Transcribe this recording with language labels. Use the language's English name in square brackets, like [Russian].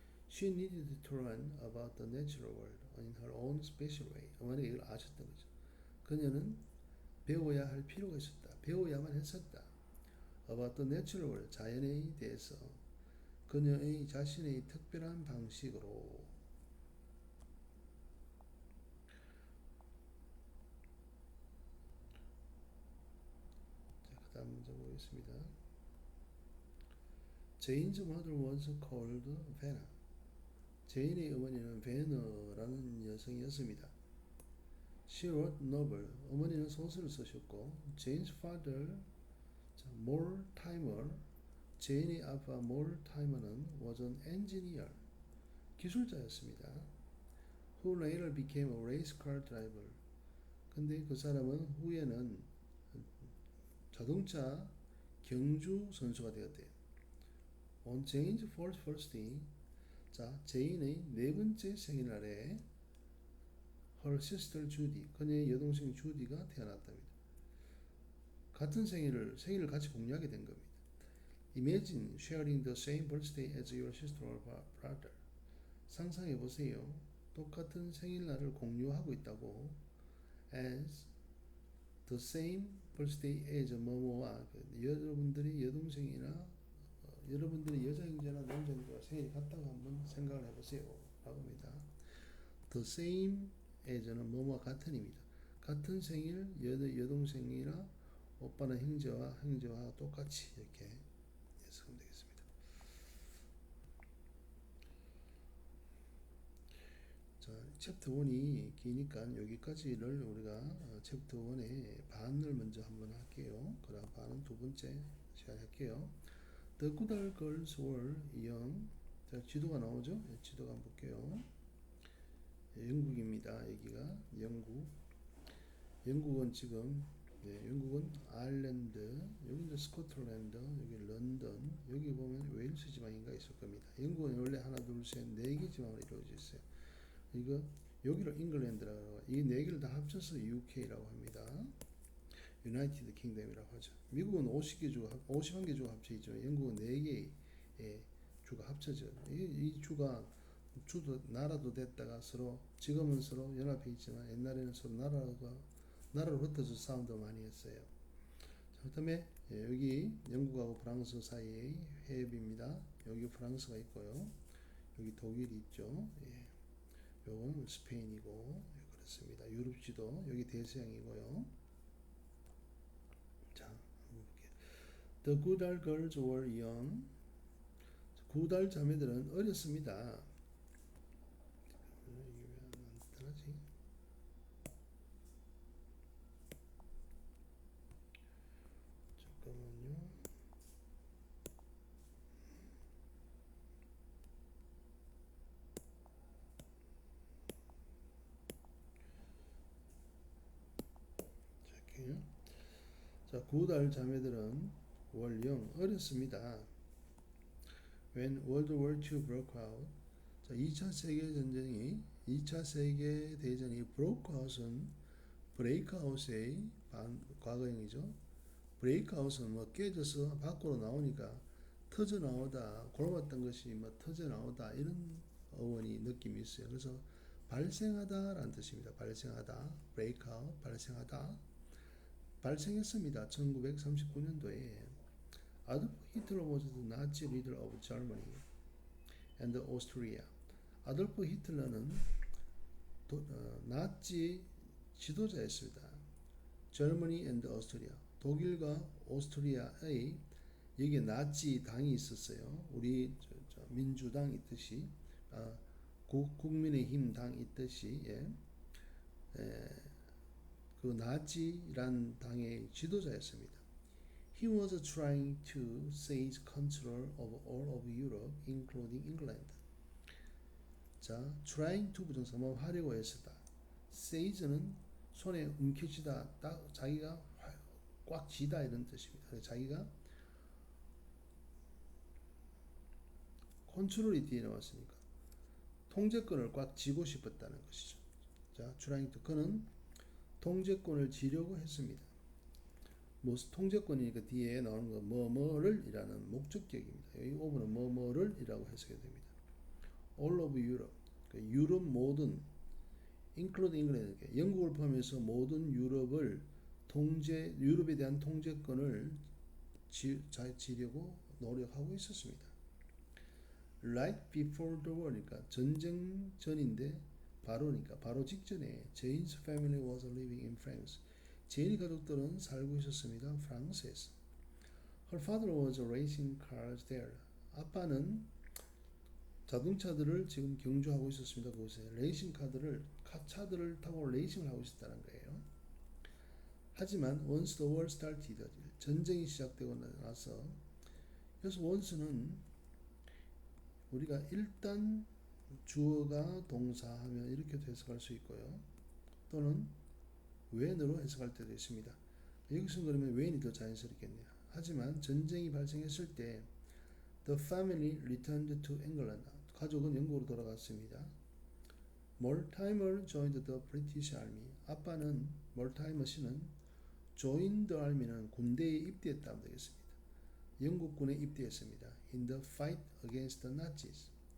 [English] She needed to learn about the natural world in her own special way. [Korean] 어머니가 이걸 아셨던 거죠. 그녀는 배워야 할 필요가 있었다. 배워야만 했었다. [English] About the natural world, [Korean] 자연에 대해서 그녀의 자신의 특별한 방식으로. 자, 그 다음 문제 보겠습니다. [English] Jane's mother was called Vanna. [Korean] 제인의 어머니는 베너라는 여성이었습니다. [English] She wrote novel. [Korean] 어머니는 소설을 쓰셨고, [English] Jane's father, Mortimer, [Korean] 제인의 아빠 몰타이머는 [English] was an engineer. [Korean] 기술자였습니다. [English] Who later became a race car driver. [Korean] 근데 그 사람은 후에는 자동차 경주 선수가 되었대요. [English] On Jane's fourth birthday, [Korean] 자 제인의 네 번째 생일날에 [English] her sister Judy, [Korean] 그녀의 여동생 주디가 태어났답니다. 같은 생일을 같이 공유하게 된 겁니다. [English] Imagine sharing the same birthday as your sister or brother. [Korean] 상상해 보세요. 똑같은 생일날을 공유하고 있다고. [English] As the same birthday as [Korean] 뭐뭐와 여러분들이 여동생이나 여러분들이 여자 형제나 남자 형제와 생일이 같다고 한번 생각을 해보세요. 라고 합니다. [English] The same as [Korean] 는 뭐뭐와 같은입니다. 같은 생일 여동생이나 오빠나 형제와 똑같이 이렇게 해석하면 되겠습니다. 자, 챕터 1이 기니까 여기까지를 우리가 챕터 1의 반을 먼저 한번 할게요. 그다음 반은 두 번째 시간에 할게요. [English] The Goodall Girls were young. [Korean] 자, 지도가 나오죠? 지도가 한번 볼게요. 영국입니다. 여기가 영국은 지금 영국은 아일랜드, 여기 이제 스코틀랜드, 여기 런던, 여기 보면 웨일스 지방인가 있을 겁니다. 영국은 원래 하나, 둘, 셋, 네 개 지방으로 이루어져 있어요. 이거 여기를 잉글랜드라고 하고 이 네 개를 다 합쳐서 UK라고 합니다. 유나이티드 킹덤이라고 하죠. 미국은 51개 주가 합쳐 있죠. 영국은 4개의 주가 합쳐져. 이 주가 주도 나라도 됐다가 지금은 서로 연합해 있지만 옛날에는 서로 나라로 흩어져 싸움도 많이 했어요. 그다음에 여기 영국하고 프랑스 사이의 해협입니다. 여기 프랑스가 있고요. 여기 독일이 있죠. 요건 스페인이고 그렇습니다. 유럽 지도 여기 대서양이고요. 자, 볼게요. [English] The Goodall girls were young. [Korean] 구달 자매들은 어렸습니다. 이게 왜안 나타나지? 잠깐만요. 잠깐요. 자, 구달 자매들은 월령 어렸습니다. [English] When World War II broke out. [Korean] 자, 2차 세계 전쟁이 2차 세계 대전이 broke out은 breakout의 과거형이죠. breakout은 뭐 깨져서 밖으로 나오니까 터져 나오다, 골았던 것이 뭐 터져 나오다 이런 어원이 느낌이 있어요. 그래서 발생하다라는 뜻입니다. 발생하다, breakout, 발생하다. 발생했습니다. 1939년도에 [English] Adolf Hitler was the Nazi leader of Germany and Austria. [Korean] 아돌프 히틀러는 나치 지도자였습니다. [English] Germany and Austria. [Korean] 독일과 오스트리아의 여기에 나치 당이 있었어요. 우리 민주당 있듯이 국민의힘 당 있듯이 그 나치란 당의 지도자였습니다. [English] He was trying to seize control of all of Europe, including England. [Korean] 자, trying to 부정사 뭐 하려고 했었다. seize는 손에 움켜쥐다, 딱 자기가 꽉 쥐다 이런 뜻입니다. 자기가 컨트롤이 뒤에 나왔으니까 통제권을 꽉 쥐고 싶었다는 것이죠. 자, trying to 그는 통제권을 쥐려고 했습니다. 뭐 통제권이니까 뒤에 나오는 거 뭐뭐를 이라는 목적격입니다. 여기 오브는 뭐뭐를 이라고 해석이 됩니다. [English] All of Europe, [Korean] 유럽 모든 [English] including England, [Korean] 영국을 포함해서 모든 유럽을 유럽에 대한 통제권을 쥐려고 노력하고 있었습니다. [English] Right before the war니까 [Korean] 전쟁 전인데 바로 직전에 [English] Jane's family was living in France. [Korean] 제인의 가족들은 살고 있었습니다. 프랑스에서. [English] Her father was racing cars there. [Korean] 아빠는 자동차들을 지금 경주하고 있었습니다. 그곳에 레이싱 차들을 타고 레이싱을 하고 있었다는 거예요. 하지만 [English] once the war started, [Korean] 전쟁이 시작되고 나서 그래서 once는 우리가 일단 주어가 동사하면 이렇게도 해석할 수 있고요. 또는 when으로 해석할 때도 있습니다. 여기서 그러면 when이 더 자연스럽겠네요. 하지만 전쟁이 발생했을 때 [English] the family returned to England. [Korean] 가족은 영국으로 돌아갔습니다. [English] Mortimer joined the British Army. [Korean] 아빠는 Mortimer 씨는 [English] joined the army [Korean] 는 군대에 입대했다면 되겠습니다. 영국군에 입대했습니다. [English] In the fight against the Nazis.